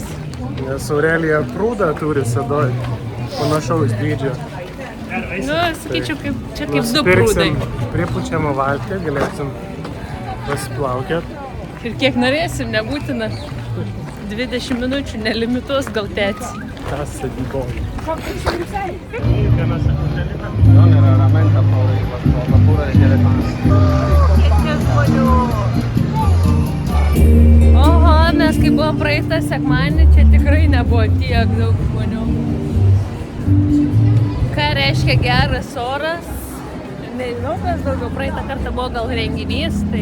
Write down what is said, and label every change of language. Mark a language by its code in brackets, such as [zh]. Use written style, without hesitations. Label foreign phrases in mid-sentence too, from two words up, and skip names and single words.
[lt] Nes Aurelija prūdą turi sadoj, panašaus dydžio. Nu, sakyčiau, čia kaip du prūdai. Pripučiamą valtį, galėsim pasiplaukėt. Ir kiek norėsim, nebūtina. 20 minučių nelimituos gal tėtis. [it] Casa di Boli. Non era veramente paura degli elefanti. [lt] Oho, mes kai buvom praeitą sekmadienį, čia tikrai nebuvo tiek daug žmonių. Ką reiškia geras oras? Nežinau, kas daugiau. Praeitą kartą buvo gal renginys, tai...